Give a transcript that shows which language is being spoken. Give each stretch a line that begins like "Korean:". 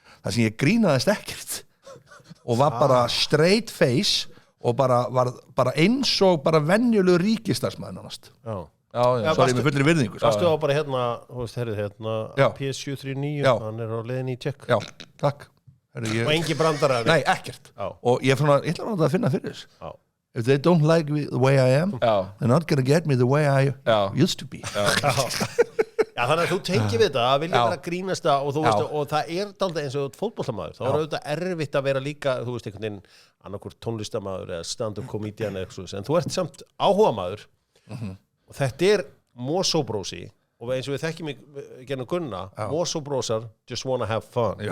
Icelandic: Það sem ég grínaðist ekkert og var bara straight face og var bara eins og bara venjulegur ríkistarsmaður nánast. Sorry, með fullri virðingu. Varstu á bara þú veist, PS739, hann er á leiðinni í Tjekk. Já, takk. Og engi brandar af því? Nei, ekkert. Og ég ætla að finna fyrir þess.
English: If they don't like me the way I am, they're not gonna get me the way I used to be.
Icelandic: Já, þannig að þú tengir við þetta að vilja vera grínasta og þú veist, og það er dálítið eins og fótboltamaður. Þá er auðvitað erfitt að vera líka, þú veist, einhvern veginn annarkur tónlistamaður eða stand-up comedian eða eitthvað, en þú ert samt áhugamaður og þetta er Mosóbrósi og eins og við þekkjum gennum Gunna, Mosóbrósar
English: just wanna have fun.